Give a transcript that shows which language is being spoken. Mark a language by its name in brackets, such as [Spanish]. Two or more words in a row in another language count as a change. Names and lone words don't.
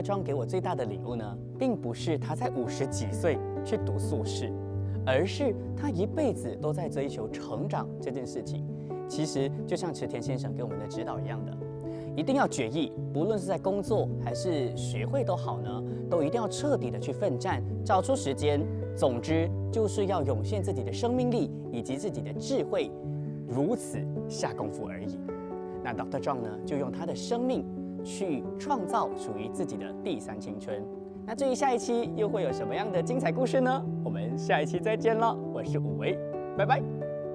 [Chinese] Chong 給我最大的禮物呢，並不是他在50幾歲去讀碩士，而是他一輩子都在追求成長這件事情。其實就像池田先生給我們的指導一樣的。一定要決意，不論是在工作還是學會都好呢，都一定要徹底的去奮戰，找出時間。總之，就是要湧現自己的生命力以及自己的智慧，如此下功夫而已。那 Dr. John 呢，就用他的生命去創造屬於自己的第三青春。那至於下一期又會有什麼樣的精彩故事呢？我們下一期再見了，我是武維，拜拜。